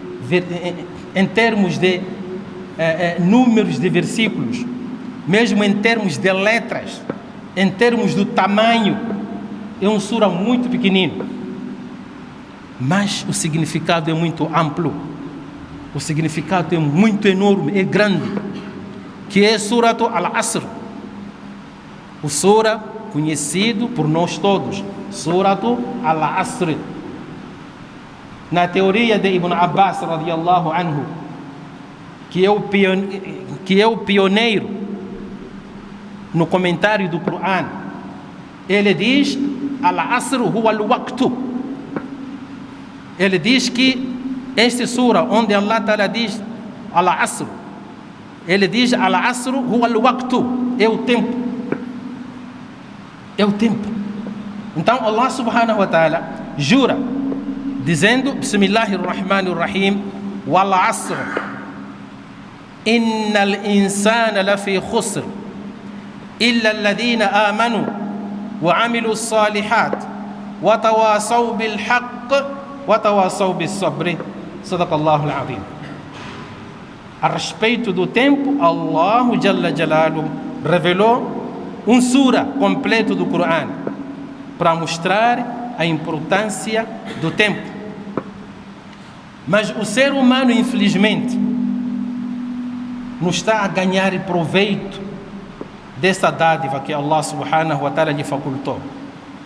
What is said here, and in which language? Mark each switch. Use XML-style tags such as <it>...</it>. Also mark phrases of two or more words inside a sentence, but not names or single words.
<pt>números de versículos, mesmo em termos de letras, em termos do tamanho, é um sura muito pequenino, mas o significado é muito amplo, o significado é muito enorme, é grande, que é Surat Al-Asr, o sura conhecido por nós todos, Surat Al-Asr. Na teoria de Ibn Abbas</pt> <ar>رضي الله عنه,</ar> <pt>que é o pioneiro no comentário do Coran, ele diz:</pt> <ar>العصر هو الوقت.</ar> <pt>Ele diz que esta sura onde</pt> <ar>الله تعالى</ar> <pt>diz Al-Asr, ele diz</pt> <ar>العصر هو الوقت,</ar> <pt>é o tempo. É o tempo. Então</pt> <ar>الله سبحانه وتعالى</ar> <pt>jura dizendo:</pt> <ar>بسم الله الرحمن الرحيم والعصر إن الإنسان لفي خسر إلا الذين آمنوا وعملوا الصالحات وتواصوا بالحق وتواصوا بالصبر. صدق الله العظيم.</ar> <pt>A respeito do tempo,</pt> <ar>الله جل جلاله</ar> <pt>revelou um sura completo do Coran para mostrar a importância do tempo. Mas o ser humano, infelizmente, não está a ganhar proveito dessa dádiva que</pt> <ar>الله سبحانه وتعالى</ar> <pt>lhe facultou.</pt>